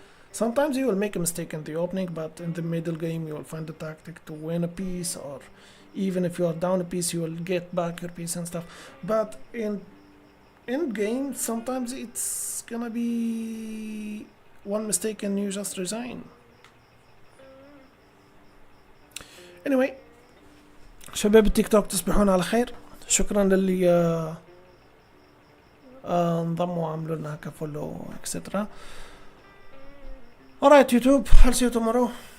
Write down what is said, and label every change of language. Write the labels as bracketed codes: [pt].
[en] Sometimes you will make a mistake in the opening, but in the middle game you will find a tactic to win a piece, or even if you are down a piece you will get back your piece and stuff. But in end game sometimes it's gonna be one mistake and you just resign. [ar] Anyway, شباب التيك توك تصبحون على خير. شكرا للي انضموا وعملوا لنا هكا فولو اكسترا. [en] Alright YouTube, I'll see you tomorrow.